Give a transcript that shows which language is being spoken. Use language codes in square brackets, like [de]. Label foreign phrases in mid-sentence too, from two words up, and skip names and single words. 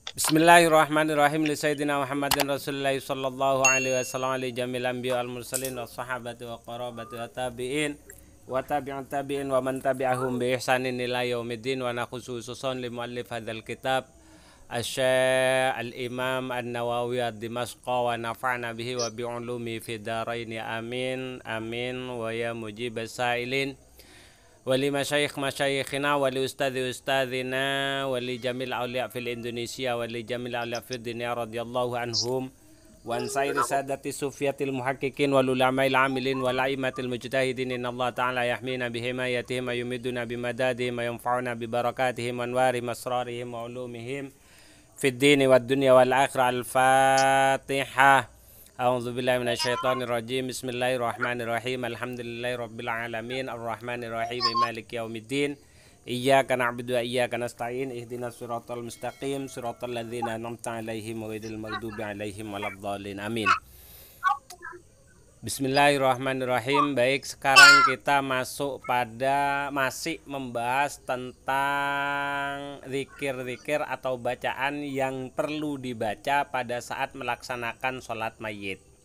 [ar] بسم الله الرحمن الرحيم لسيدنا محمد رسول الله صلى الله عليه وسلم ولجميع الأنبياء والمرسلين والصحابة والقرابة والتابعين وتابعي التابعين ومن تبعهم بإحسان إلى يوم الدين وخصوصا لمؤلف هذا الكتاب الشيخ الإمام النووي الدمشقي ونفعنا به وب علومه في الدارين آمين آمين ويا مجيب السائلين ولمشايخنا ولأستاذنا ولجميع الأولياء في إندونيسيا ولجميع الأولياء في الدنيا رضي الله عنهم وعن سائر السادات الصوفية المحققين والعلماء العاملين والأئمة المجتهدين إن الله تعالى يحمينا بحمايتهم ويمدنا بمددهم وينفعنا ببركاتهم وأنوار أسرارهم وعلومهم في الدين والدنيا والآخرة. Al-Fatihah. أعوذ بالله من الشيطان الرجيم. بسم الله الرحمن الرحيم. الحمد لله رب العالمين الرحمن الرحيم مالك يوم الدين. إياك نعبد وإياك نستعين. اهدنا الصراط المستقيم صراط الذين أنعمت عليهم غير المغضوب عليهم ولا الضالين. Amin. [id] Bismillahirrahmanirrahim. Baik, sekarang kita masuk pada masih membahas tentang zikir-zikir atau bacaan yang perlu dibaca pada saat melaksanakan sholat mayit.